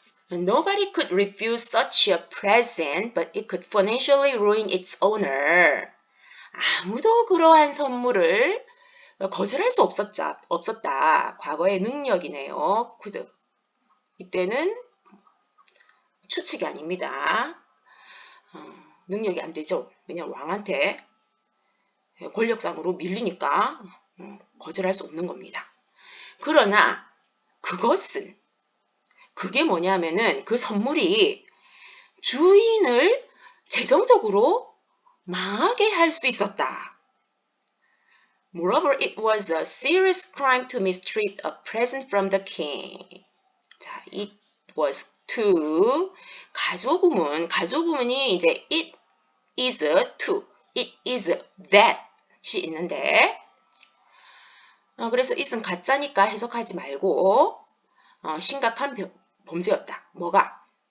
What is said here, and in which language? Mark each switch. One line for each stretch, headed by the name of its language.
English: Nobody could refuse such a present, but it could financially ruin its owner.
Korean: 아무도 그러한 선물을 거절할 수 없었다. 과거의 능력이네요. could. 이때는 추측이 아닙니다. 능력이 안 되죠. 왜냐면 왕한테 권력상으로 밀리니까 거절할 수 없는 겁니다. 그러나 그것은 그게 뭐냐면은 그 선물이 주인을 재정적으로 망하게 할 수 있었다.
English: Moreover, it was a serious crime to mistreat a present from the king.
Korean: 자, it was to 가조구문이 이제 it is to, it is that이 있는데 그래서 it은 가짜니까 해석하지 말고 심각한 범죄였다. 뭐가?